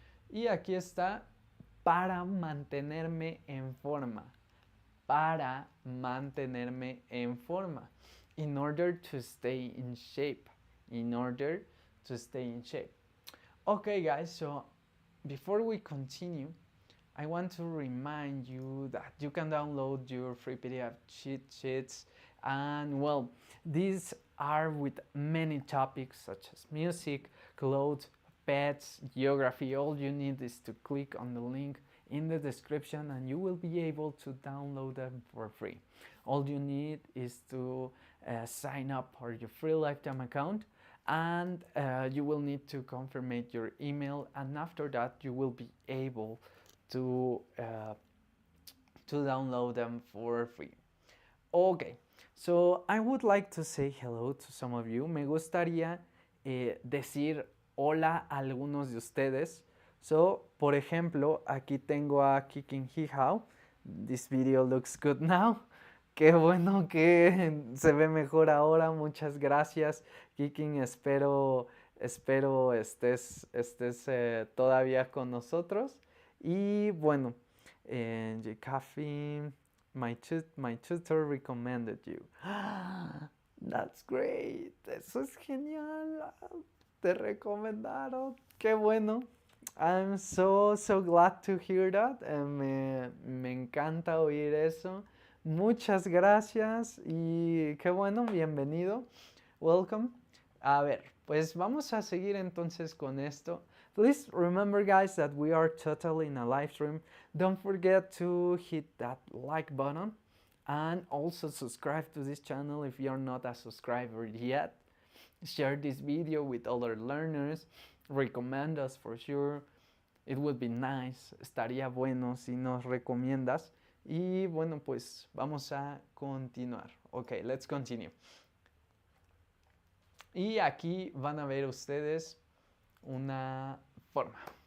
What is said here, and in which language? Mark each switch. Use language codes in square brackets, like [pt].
[es] Y aquí está para mantenerme en forma. Para mantenerme en forma. [en] In order to stay in shape. In order to stay in shape. Okay, guys, so before we continue, I want to remind you that you can download your free PDF cheat sheets, and well, these are with many topics such as music, clothes, pets, geography. All you need is to click on the link in the description and you will be able to download them for free. All you need is to sign up for your free lifetime account, and you will need to confirm your email, and after that you will be able to download them for free. Okay, so I would like to say hello to some of you. [es] Me gustaría decir hola a algunos de ustedes. So, por ejemplo, aquí tengo a Kikin Hihao. [en] This video looks good now. [es] Qué bueno que se ve mejor ahora. Muchas gracias, Kikin. Espero estés todavía con nosotros. Y bueno, [en] Coffee, my tutor recommended you. That's great. [es] Eso es genial. Te recomendaron. Qué bueno. [en] I'm so glad to hear that. [es] Me encanta oír eso. Muchas gracias y qué bueno, bienvenido. [en] Welcome. [es] A ver, pues vamos a seguir entonces con esto. [en] Please remember, guys, that we are totally in a live stream. Don't forget to hit that like button and also subscribe to this channel if you're not a subscriber yet. Share this video with other learners. Recommend us for sure. It would be nice. [es] Estaría bueno si nos recomiendas. Y bueno, pues vamos a continuar. [en] Ok, let's continue. [es] Y aquí van a ver ustedes una forma.